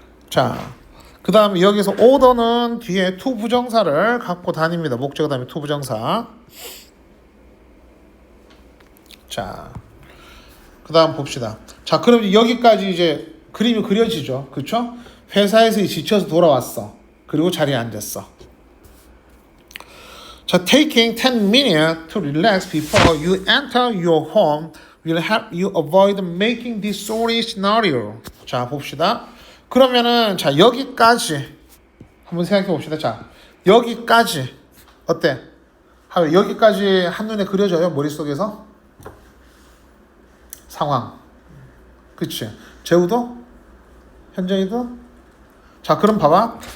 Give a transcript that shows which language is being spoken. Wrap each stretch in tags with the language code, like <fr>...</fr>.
<ko>자, 그 다음에 여기서 order는 뒤에 to 부정사를 갖고 다닙니다. 목적어 다음에 to 부정사. 자, 그 다음 봅시다. 자, 그럼 여기까지 이제 그림이 그려지죠. 그쵸? 회사에서 지쳐서 돌아왔어. 그리고 자리에 앉았어.</ko> <en>자, taking 10 minutes to relax before you enter your home will help you avoid making this sorry scenario.</en> <ko>자, 봅시다. 그러면은 자, 여기까지 한번 생각해 봅시다. 자, 여기까지 어때? 여기까지 한눈에 그려져요? 머릿속에서? 상황. 그치? 재우도? 현정이도? 자, 그럼 봐봐.</ko>